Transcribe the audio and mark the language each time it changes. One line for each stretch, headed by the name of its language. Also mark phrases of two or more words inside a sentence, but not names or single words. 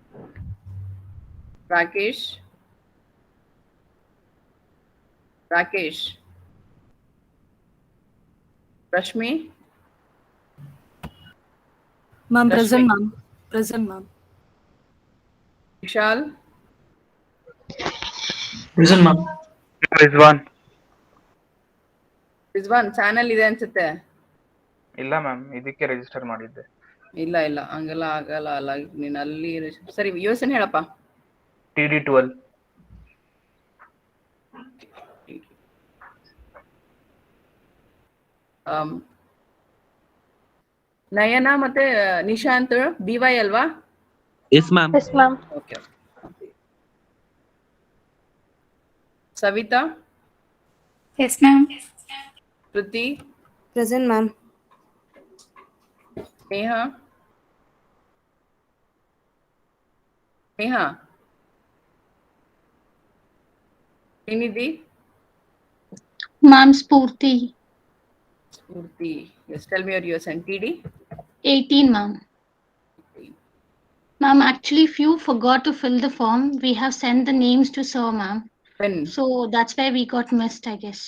English: Rakesh. Rashmi. Ma'am, Rashmi. present, ma'am. Present, ma'am. Vishal. Present, ma'am. Rizwan. Rizwan,
Kannada: ಚಾನಲ್ ಇದೆ ಅನ್ಸುತ್ತೆ. ಇಲ್ಲ ಮ್ಯಾಮ್, ಇದಕ್ಕೆ ರಿಜಿಸ್ಟರ್ ಮಾಡಿದ್ದೆ. ಇಲ್ಲ ಹಂಗೆಲ್ಲ ಆಗಲ್ಲ. ಅಲ್ಲ ನೀನು ಅಲ್ಲಿ ಸರಿ USN ಹೇಳಪ್ಪ. TD12. ನಯನ ಮತ್ತೆ ನಿಶಾಂತ್ BY ಅಲ್ವಾ?
English: Yes, ma'am. Yes, ma'am.
Kannada: ಓಕೆ. ಸವಿತಾ.
English: Yes, ma'am.
Kannada: ಕೃತಿ.
English: Present, ma'am.
Kannada: ನೇಹಾ. ಶ್ರೀನಿಧಿ.
English: Ma'am, Spurti. Yes, tell me your USN. TD. 18, ma'am. Ma'am, actually, if you forgot to fill the form, we have sent the names to sir, ma'am. When? So that's why we got missed, I guess.